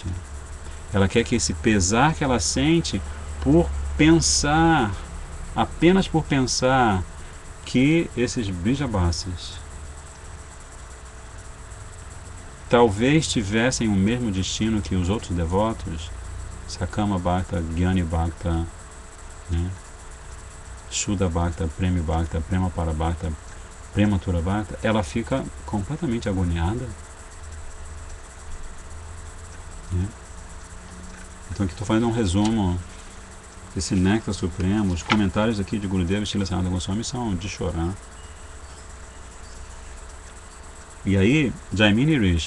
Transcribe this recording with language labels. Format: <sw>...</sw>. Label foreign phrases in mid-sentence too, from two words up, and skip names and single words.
<pt>Ela quer que esse pesar que ela sente por pensar, apenas por pensar, que esses Brijabasis talvez tivessem o mesmo destino que os outros devotos,</pt> <sa>सकाम भक्त, ज्ञानी भक्त, né? शुद्ध भक्त, प्रेमी भक्त, प्रेम पर भक्त, प्रेमातुर भक्त,</sa> <pt>ela fica completamente agoniada, né? Então aqui estou fazendo um resumo desse Néctar Supremo. Os comentários aqui de Gurudeva e Srila Sanatana Goswami são de chorar. E aí, Jaimini Rishi.</pt>